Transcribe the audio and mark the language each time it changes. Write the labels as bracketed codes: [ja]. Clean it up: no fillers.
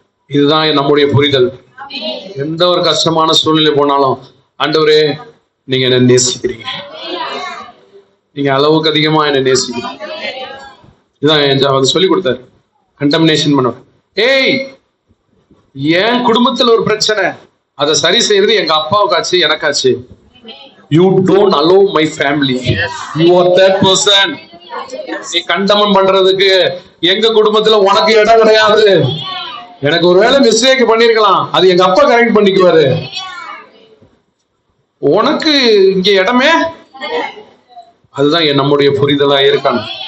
[ta] இதுதான் நம்முடைய புரிதல். எந்த ஒரு கஷ்டமான சூழ்நிலை போனாலும், ஆண்டவரே நீங்க என்ன நேசிக்கிறீங்க, நீங்க அளவுக்கு அதிகமா என்ன நேசிக்கிறீங்க. இதான் அவர் சொல்லி கொடுத்தாரு. கண்டமினேஷன் பண்ண, ஏய் என் குடும்பத்துல ஒரு பிரச்சனை, அதை சரி செய்யறது எங்க அப்பாவுக்காச்சு எனக்காச்சு. [en] You don't allow my family. You are that person. [ta] நீ கண்டமன் பண்றதுக்கு எங்க குடும்பத்துல உனக்கு இடம் கிடையாது. எனக்கு ஒருவேளை மிஸ்டேக் பண்ணிருக்கலாம், அது எங்க அப்பா கரெக்ட் பண்ணிக்குவாரு. உனக்கு இங்க இடமே. அதுதான் நம்முடைய புரிதலா இருக்காங்க.